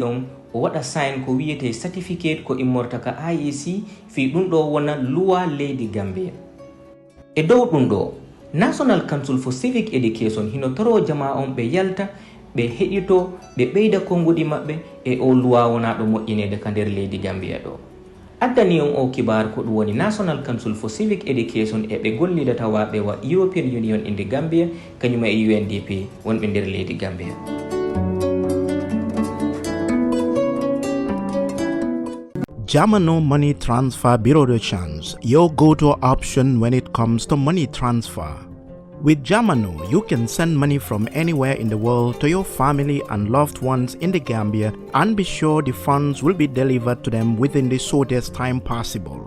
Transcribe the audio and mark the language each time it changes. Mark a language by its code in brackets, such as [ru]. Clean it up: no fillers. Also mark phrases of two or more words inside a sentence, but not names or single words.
[ff] on o waɗa sign ko wiyete certificate ko immorta ka IEC fi ɗum ɗo wona luwa leydi Gambia e dow ɗum ɗo National Council for Civic Education hino toro jama on ɓe yalta ɓe heɗito ɓe ɓeyda konngudi maɓɓe e o luwa wonaɗo moƴƴinede ka nder leydi Gambia ɗo addani on o kibar ko ɗum woni National Council for Civic Education e ɓe gollidata waɓe wa European Union inde Gambia kañuma e UNDP wonɓe nder leydi Gambia. [en] Jamano Money Transfer Bureau de Change, your go-to option when it comes to money transfer. With Jamano, you can send money from anywhere in the world to your family and loved ones in the Gambia and be sure the funds will be delivered to them within the shortest time possible.